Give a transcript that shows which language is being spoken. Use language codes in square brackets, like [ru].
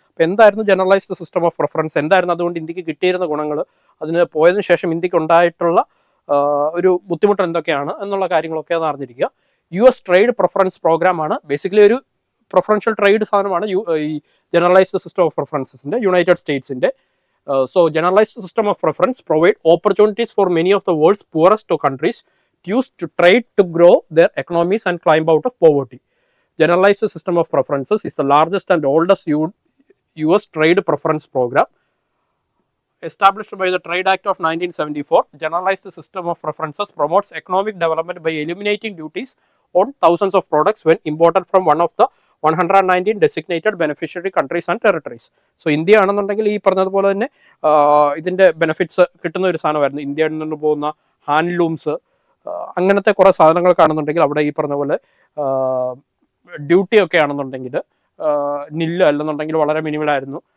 [ml] അപ്പോൾ എന്തായിരുന്നു generalised system of preference, എന്തായിരുന്നു അതുകൊണ്ട് ഇന്ത്യക്ക് കിട്ടിയിരുന്ന ഗുണങ്ങൾ, അതിന് പോയതിനു ശേഷം ഇന്ത്യക്ക് ഉണ്ടായിട്ടുള്ള ഒരു ബുദ്ധിമുട്ട് എന്തൊക്കെയാണ് എന്നുള്ള കാര്യങ്ങളൊക്കെ അത് അറിഞ്ഞിരിക്കുക. US ട്രേഡ് പ്രിഫറൻസ് പ്രോഗ്രാമാണ് ബേസിക്കലി ഒരു പ്രിഫറൻഷ്യൽ ട്രേഡ് സാധനമാണ് ഈ generalised system of പ്രിഫറൻസസിൻ്റെ United സ്റ്റേറ്റ്സിൻ്റെ. [en] So generalized system of preference provide opportunities for many of the world's poorest countries to use to trade to grow their economies and climb out of poverty. Generalized system of preferences is the largest and oldest US trade preference program. Established by the Trade Act of 1974, generalized system of preferences promotes economic development by eliminating duties on thousands of products when imported from one of the 119 designated beneficiary countries and territories. [ml] So India ആണെന്നുണ്ടെങ്കിൽ ഈ പറഞ്ഞതുപോലെ തന്നെ ഇതിൻ്റെ benefits കിട്ടുന്ന ഒരു സാധനമായിരുന്നു. ഇന്ത്യയിൽ നിന്ന് പോകുന്ന ഹാൻഡ്ലൂംസ്, അങ്ങനത്തെ കുറേ സാധനങ്ങൾ കാണുന്നുണ്ടെങ്കിൽ അവിടെ ഈ പറഞ്ഞ പോലെ ഡ്യൂട്ടി ഒക്കെ ആണെന്നുണ്ടെങ്കിൽ നില്ല് അല്ലെന്നുണ്ടെങ്കിൽ വളരെ മിനിമലായിരുന്നു.